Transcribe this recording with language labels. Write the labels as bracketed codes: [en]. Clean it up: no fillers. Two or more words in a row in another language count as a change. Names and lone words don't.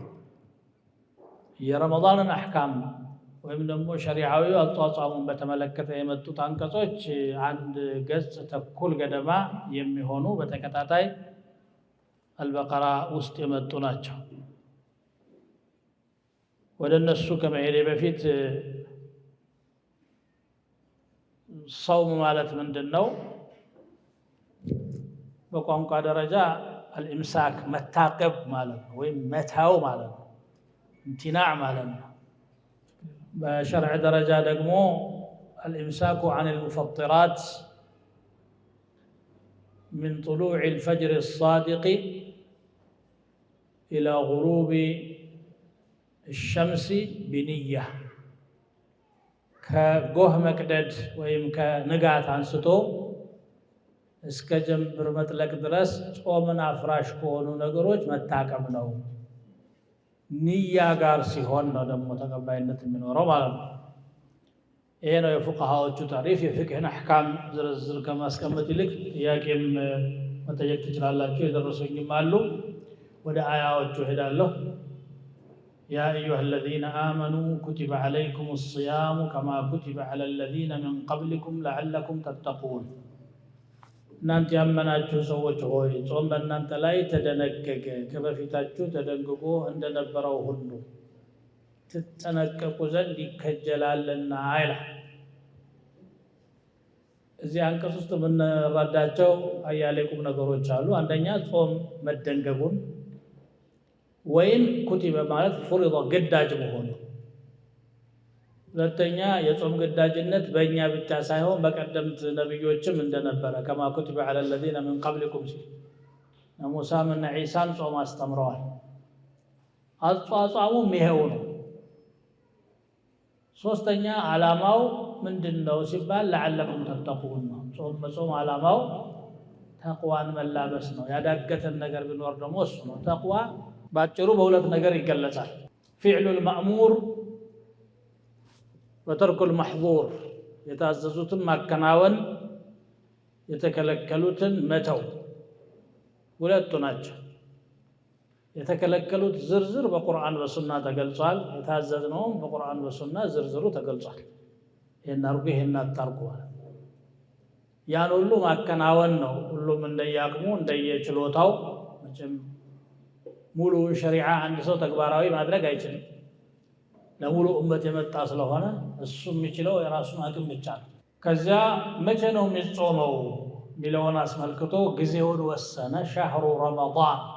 [am] የረመዳንን አሕካም ወይም ደግሞ ሸሪዓዊ አጧጧሙን በተመለከተ የመጡት አንቀጾች 1 ገጽ ተኩል ገደማ የሚሆኑ በተከታታይ አልበቀራ ውስጥ የመጡ ናቸው። ወደ እነሱ ከመሄዴ በፊት ሰውም ማለት ምንድን ነው? በቋንቋ ደረጃ አልኢምሳክ መታቀብ ማለት ነው ወይም መታው ማለት ነው امتناع ማለት ነው በሸርዕ ደረጃ ደግሞ [ar] الامساك عن المفطرات من طلوع الفجر الصادق الى غروب الشمس بنيه [am] ከጎህ መቅደድ ወይም ከንጋት አንስቶ እስከ ጀንበር መጥለቅ ድረስ ጾምን አፍራሽ ከሆኑ ነገሮች መታቀብ ነው ንያ ጋር ሲሆን ነው ደግሞ ተቀባይነት የሚኖረው ማለት ነው ይሄ ነው የፉቃሃዎቹ ታሪፍ የፍቅህን አህካም ዝርዝር ከማስቀመጥ ይልቅ ጥያቄም መጠየቅ ትችላላችሁ የደረሱኝም አሉ ወደ አያዎቹ ሄዳለሁ [ar] يا أيها الذين آمنوا كتب عليكم الصيام كما كتب على الذين من قبلكم لعلكم تتقون [am] እናንተ ያመናችሁ ሰዎች ሆይ ጾም በእናንተ ላይ ተደነገገ ከበፊታችሁ ተደንግጎ እንደነበረው ሁሉ ትጠነቀቁ ዘንድ ይከጀላልና አይላል እዚህ አንቀጽ ውስጥ የምንረዳቸው አያሌ ቁም ነገሮች አሉ አንደኛ ጾም መደንገጉን ወይም ኩቲበ ማለት ፍሪዳ ግዳጅ መሆኑ ሁለተኛ የጾም ግዳጅነት በእኛ ብቻ ሳይሆን በቀደምት ነብዮችም እንደነበረ [ar] كما كتب على الذين من قبلكم [am] ሙሳም እና ዒሳም ጾም አስተምረዋል አጽዋጻሙም ይሄው ነው ሶስተኛ ዓላማው ምንድነው ሲባል [ar] لعلكم تتقون [am] ነው ጾም ዓላማው ተቅዋን መላበስ ነው ያዳገተን ነገር ቢኖር ደግሞ እሱ ነው ተቅዋ ባጭሩ በሁለት ነገር ይገለጻል [ar] فعل المأمور وترك المحظور [am] የታዘዙትን ማከናወን የተከለከሉትን መተው ሁለቱ ናቸው የተከለከሉት ዝርዝር በቁርአን በሱና ተገልጿል የታዘዝነው በቁርአን በሱና ዝርዝሩ ተገልጿል ይሄን አርጉ ይሄን አታርጉ ያን ሁሉ ማከናወን ነው ሁሉም እንደያቅሙ እንደየችሎታው መቼም ሙሉ ሸሪዓ አንድ ሰው ተግባራዊ ማድረግ አይችልም ለሙሉ ኡመት የመጣ ስለሆነ እሱ የሚችለው የራሱን አቅም ብቻ ነው ከዚያ መቼ ነው የሚጾመው ሚለውን አስመልክቶ ጊዜውን ወሰነ [ar] شهر رمضان